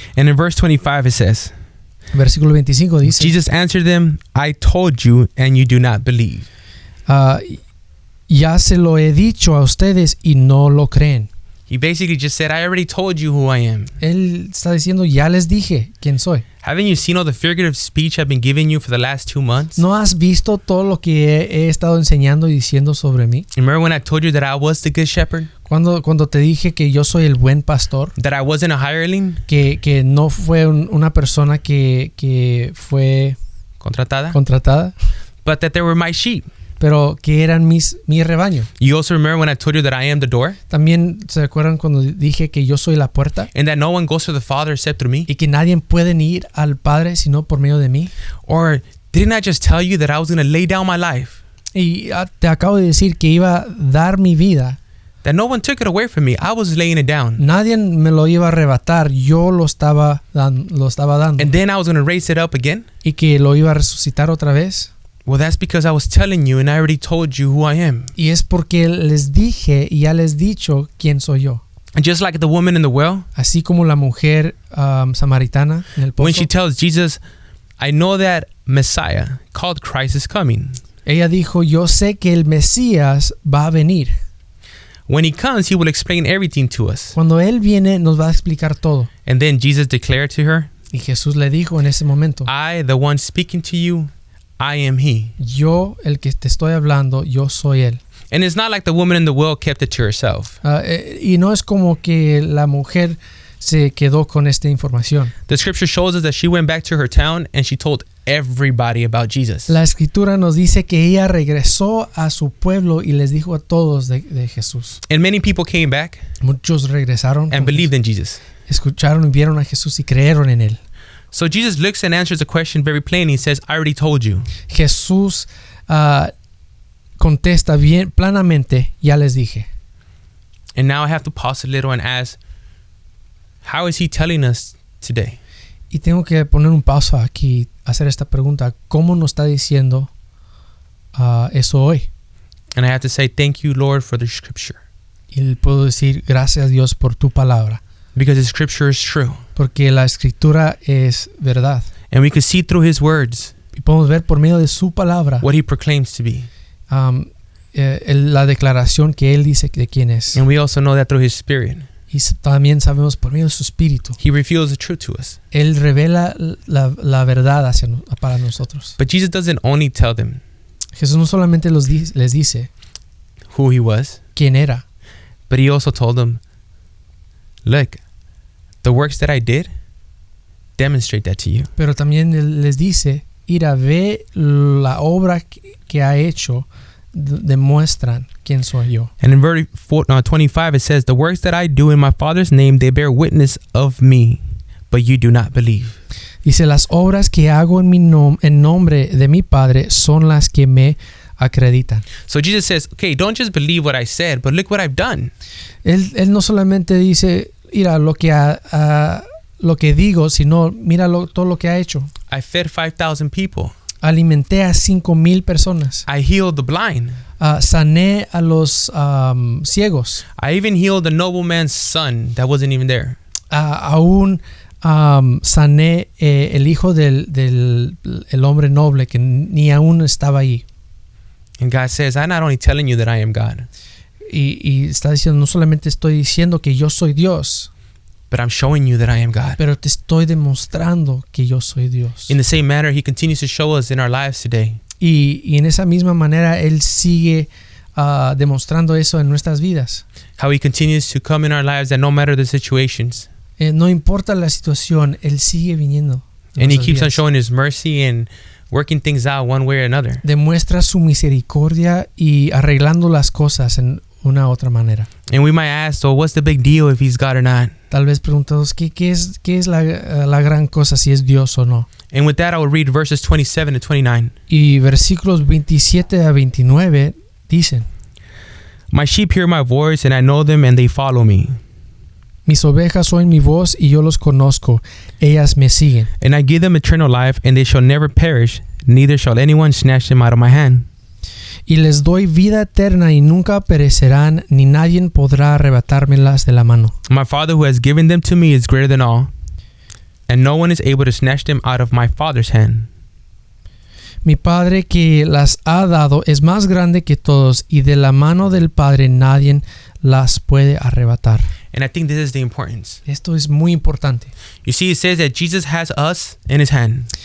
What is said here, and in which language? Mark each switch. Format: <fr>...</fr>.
<en>And in verse 25 it says,</en> <es>Versículo 25 dice,</es> <en>Jesus answered them, I told you and you do not believe.</en> <es>ya se lo he dicho a ustedes y no lo creen.</es> <en>He basically just said, I already told you who I am.</en> <es>Él está diciendo, ya les dije quién soy.</es> <en>Haven't you seen all the figurative speech I've been giving you for the last 2 months?</en> <es>¿No has visto todo lo que he estado enseñando y diciendo sobre mí?</es> <en>Remember when I told you that I was the good shepherd?</en> <es>Cuando te dije que yo soy el buen pastor,</es> <en>That I wasn't a hireling?</en> <es>que no fue una persona que fue Contratada? contratada,</es> <en>But that they were my sheep.</en> <es>pero que eran mi rebaño.</es> <en>You also remember when I told you that I am the door?</en> <es>También se acuerdan cuando dije que yo soy la puerta</es> <en>And that no one goes to the Father except through me?</en> <es>y que nadie puede ir al Padre sino por medio de mí.</es> <en>Or didn't I just tell you that I was going to lay down my life?</en> <es>Y te acabo de decir que iba a dar mi vida.</es> <en>That no one took it away from me. I was laying it down.</en> <es>Nadie me lo iba a arrebatar, yo lo estaba dando.</es> <en>And then I was going to raise it up again?</en> <es>Y que lo iba a resucitar otra vez.</es> <en>Well, that's because I was telling you and I already told you who I am.</en> <es>Y es porque les dije y ya les dicho quién soy yo.</es> <en>And just like the woman in the well,</en> <es>Así como la mujer samaritana en el</es> <en>when</en> <es>pozo.</es> <en>she tells Jesus, I know that Messiah called Christ is coming.</en> <es>Ella dijo, yo sé que el Mesías va a venir.</es> <en>When he comes, he will explain everything to us.</en> <es>Cuando Él viene, nos va a explicar todo.</es> <en>And then Jesus declared to her,</en> <es>Y Jesús le dijo en ese momento,</es> <en>I, the one speaking to you, I am he.</en> <es>yo, el que te estoy hablando, yo soy Él.</es> <en>And it's not like the woman in the well kept it to herself.</en> <es>Y no es como que la mujer se quedó con esta información.</es> <en>The scripture shows us that she went back to her town and she told everybody about Jesus.</en> <es>La escritura nos dice que ella regresó a su pueblo y les dijo a todos de Jesús.</es> <en>And many people came back</en> <es>Muchos regresaron,</es> <en>and believed in Jesus.</en> <es>escucharon y vieron a Jesús y creyeron en Él.</es> <en>So Jesus looks and answers the question very plainly. He says, I already told you.</en> <es>Jesús contesta bien planamente, ya les dije.</es> <en>And now I have to pause a little and ask, how is he telling us today?</en> <es>Y tengo que poner un pausa aquí, hacer esta pregunta. ¿Cómo nos está diciendo eso hoy?</es> <en>And I have to say, thank you, Lord, for the scripture.</en> <es>Y puedo decir, gracias Dios por tu palabra.</es> <en>Because the scripture is true.</en> <es>Porque la escritura es verdad.</es> <en>And we can see through his words</en> <es>Y podemos ver por medio de su palabra</es> <en>what he proclaims to be.</en> <es>la declaración que Él dice de quién es.</es> <en>And we also know that through his spirit.</en> <es>Y también sabemos por medio de su Espíritu.</es> <en>He reveals the truth to us.</en> <es>Él revela la verdad para nosotros.</es> <en>But Jesus doesn't only tell them</en> <es>Jesús no solamente les dice</es> <en>who he was,</en> <es>quién era,</es> <en>but he also told them, look, the works that I did, demonstrate that to you.</en> <es>pero también Él les dice, ir a ver la obra que ha hecho, demuestran quién soy yo.</es> <en>And in verse 25 it says, the works that I do in my Father's name, they bear witness of me, but you do not believe.</en> <es>Dice, las obras que hago en nombre de mi Padre son las que me acreditan.</es> <en>So Jesus says, okay, don't just believe what I said, but look what I've done.</en> <es>Él no solamente dice, mira lo que digo, sino mira todo lo que ha hecho.</es> <en>I fed 5,000 people.</en> <es>Alimenté a 5,000 personas.</es> <en>I healed the blind.</en> <es>Sané a los ciegos.</es> <en>I even healed the nobleman's son that wasn't even there.</en> <es>Aún sané el hijo del hombre noble que ni aún estaba ahí.</es> <en>And God says, I'm not only telling you that I am God,</en> <es>Y está diciendo, no solamente estoy diciendo que yo soy Dios,</es> <en>but I'm showing you that I am God.</en> <es>pero te estoy demostrando que yo soy Dios.</es> <en>In the same manner, he continues to show us in our lives today.</en> <es>Y en esa misma manera Él sigue demostrando eso en nuestras vidas.</es> <en>How he continues to come in our lives that no matter the situations.</en> <es>No importa la situación, Él sigue viniendo.</es> <en>And he keeps on showing his mercy and working things out one way or another.</en> <es>Demuestra su misericordia y arreglando las cosas en una otra manera.</es> <en>And we might ask, so what's the big deal if he's God or not?</en> <es>Tal vez preguntamos, ¿qué es la gran cosa si es Dios o no?</es> <en>And with that, I will read verses 27 to 29.</en> <es>Y versículos 27 a 29 dicen,</es> <en>My sheep hear my voice, and I know them, and they follow me.</en> <es>mis ovejas oyen mi voz y yo los conozco, ellas me siguen.</es> <en>And I give them eternal life, and they shall never perish, neither shall anyone snatch them out of my hand.</en> <es>Y les doy vida eterna y nunca perecerán, ni nadie podrá arrebatármelas de la mano.</es> <en>My Father who has given them to me is greater than all, and no one is able to snatch them out of my Father's hand.</en> <es>Mi Padre que las ha dado es más grande que todos, y de la mano del Padre nadie las puede arrebatar.</es> <en>And I think this is the importance.</en> <es>Esto es muy importante.</es> <en>You see, it says that Jesus has us in his hand,</en>